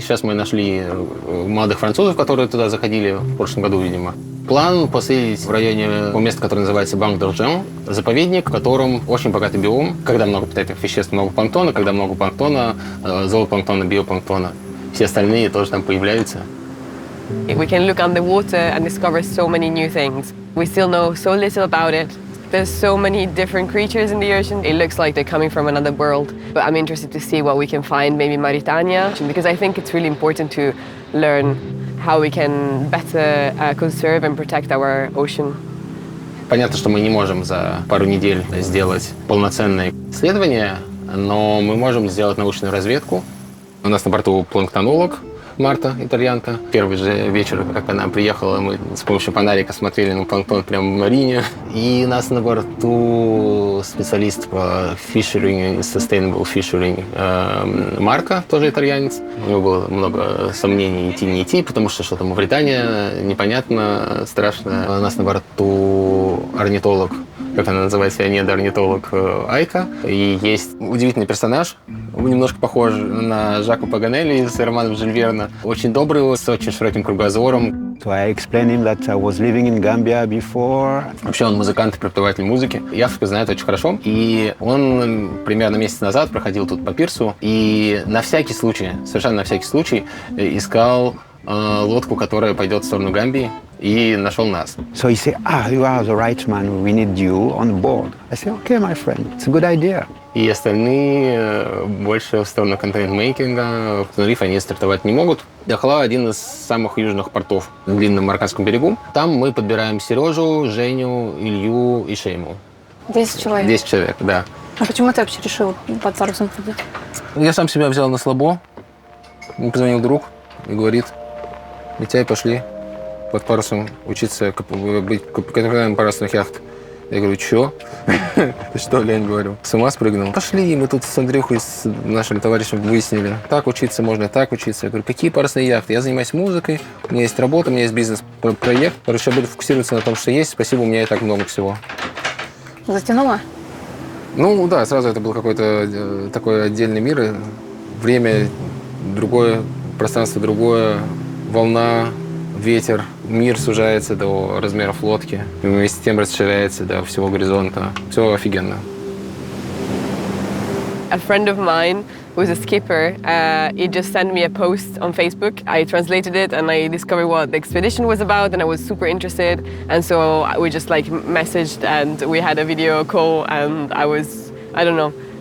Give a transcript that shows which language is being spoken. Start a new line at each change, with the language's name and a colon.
Russian: Сейчас мы нашли молодых французов, которые туда заходили в прошлом году, видимо. План поселить в районе места, которое называется Банк-д'Аржен, заповедник, в котором очень богатый биом, когда много питательных веществ, много планктона, когда много планктона, зоопланктона, биопланктона. Все остальные тоже там появляются.
English: We can look underwater and discover so many new things. We still know so little about it. There's so many different creatures in the ocean. It looks like they're coming from another world. But I'm interested to see what we can find maybe in Mauritania, because I think it's really important to learn how we can better conserve and protect our ocean.
Russian: Понятно, что мы не можем за пару недель сделать полноценное исследование, но мы можем сделать научную разведку. У нас на борту планктонолог Марта, итальянка. Первый же вечер, как она приехала, мы с помощью фонарика смотрели на планктон прямо в марине. И у нас на борту специалист по фишеринг,
English: sustainable fishing
Russian: Марко, тоже итальянец. У него было много сомнений, идти, не идти, потому что что-то Мавритания, непонятно, страшно. У нас на борту орнитолог, как она называется, недоорнитолог Айка. И есть удивительный персонаж, немножко похож на Жака Паганелли из романов Жюль Верна. Очень добрый, с очень широким кругозором.
English: So I explained him that I was living in Gambia before.
Russian: Вообще он музыкант и преподаватель музыки. И Африку знает очень хорошо. И он примерно месяц назад проходил тут по пирсу и на всякий случай, совершенно на всякий случай, искал лодку, которая пойдет в сторону Гамбии, и нашел нас.
English: So he said, you are the right man, we need you on board. I said, okay, my friend, it's a good idea.
Russian: И остальные больше в сторону контент-мейкинга. В Тенерифе они стартовать не могут. Дахла — один из самых южных портов на длинном Марокканском берегу. Там мы подбираем Сережу, Женю, Илью и Шейму. 10 человек? 10 человек, да. А почему ты вообще решил под парусом ходить? Я сам себя взял на слабо. Мне позвонил друг и говорит: Митяй, пошли под парусом учиться быть капитаном парусных яхт. Я говорю: чё? Ты что, лень, говорю? С ума спрыгнул? Пошли, мы тут с Андрюхой, с нашим товарищем выяснили. Так учиться можно, так учиться. Я говорю: какие парусные яхты? Я занимаюсь музыкой, у меня есть работа, у меня есть бизнес-проект. Короче, я буду фокусироваться на том, что есть. Спасибо, у меня и так много всего. Затянуло? Ну да, сразу это был какой-то такой отдельный мир. И время другое, пространство другое, волна, ветер, мир сужается до размеров лодки, и вместе с тем расширяется до всего горизонта. Все офигенно.
English: A friend of mine who's a skipper, he just sent me a post on Facebook. I translated it and I discovered what the expedition was about, and I was super interested. And so we just messaged and we had a video call, and I don't know.